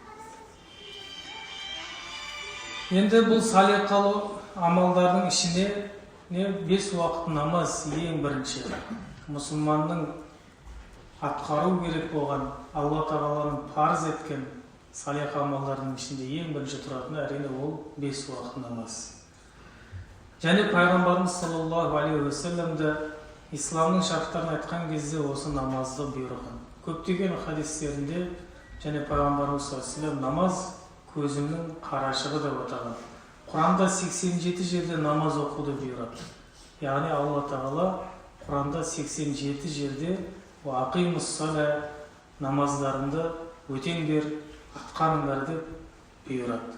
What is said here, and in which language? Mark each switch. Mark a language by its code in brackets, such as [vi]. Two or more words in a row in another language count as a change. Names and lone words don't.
[kk] Енді бұл салиқалы амалдардың ішіне 5 уақыт намаз ең бірінші. Мұсылманның атқару керек болған, Алла тағаланың парыз еткен салиқ амалдардың ішінде ең бірінші тұратыны әрине ол 5 уақыт намаз. Және пайғамбарымыз [ar] صلى الله عليه وسلم [kk] исламның шарттарын айтқан кезде осы намазды бұйырған. Көптеген хадистерінде және пайғамбарымыз [ar] صلى الله عليه وسلم [kk] намаз көзімнің қарашығы деп атаған. Құранда 87 жерде намаз оқуды бұйырады. Яғни Алла тағала Құранда 87 жерде [ar] «أقيموا الصلاة» [kk] намаздарында өтеңдер, атқаныңдар деп бұйырады.